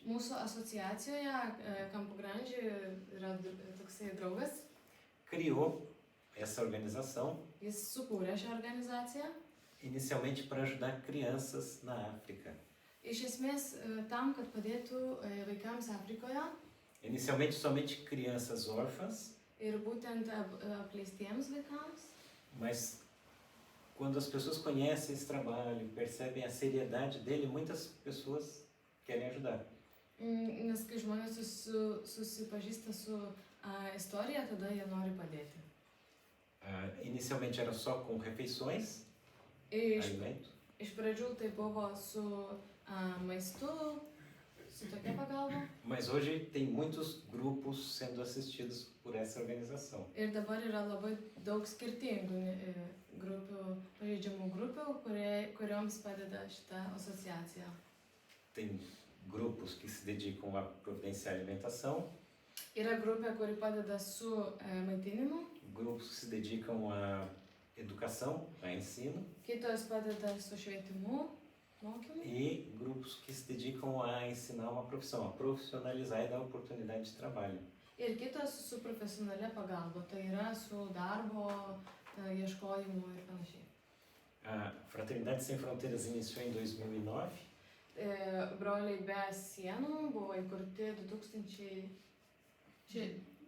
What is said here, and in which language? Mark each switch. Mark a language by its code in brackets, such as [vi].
[lt] Mūsų asociacijoje Campo Grande yra toksai draugas. [pt] criou essa organização [lt] Jis sukūrė šią organizaciją. [pt] inicialmente para ajudar crianças na África. [lt] Iš esmės tam, kad padėtų vaikams Afrikoje [pt] Inicialmente somente crianças órfãs, [lt] ir būtent apleistiems vaikams. [pt] mas quando as pessoas conhecem esse trabalho, percebem a seriedade dele, muitas pessoas querem ajudar. [lt] Nes kai žmonės susipažįsta su istorija, tada jie nori padėti. [pt] Inicialmente era só com refeições, alimento, [lt] Iš pradžių tai buvo su maistu, su tokia pagalba. [pt] mas hoje tem muitos grupos sendo assistidos por essa organização. [lt] Ir dabar yra labai daug skirtingų grupių, pažeidžiamų grupių, kurioms padeda šita asociacija. [pt] Tem grupos que se dedicam a providenciar alimentação, [lt] Yra grupė, kuri padeda su maitinimu, [pt] grupos que se dedicam à educação, a ensino, [lt] kitos padeda su švietimu, mokymu. [pt] e grupos que se dedicam a ensinar uma profissão, a profissionalizar e dar oportunidade de trabalho. [lt] Ir kitos su profesionalia pagalba, tai yra su darbo ieškojimu ir panašiai. [pt] A Fraternidade Sem Fronteiras iniciou em 2009, [lt] Broliai be sienų buvo įkurti 2009.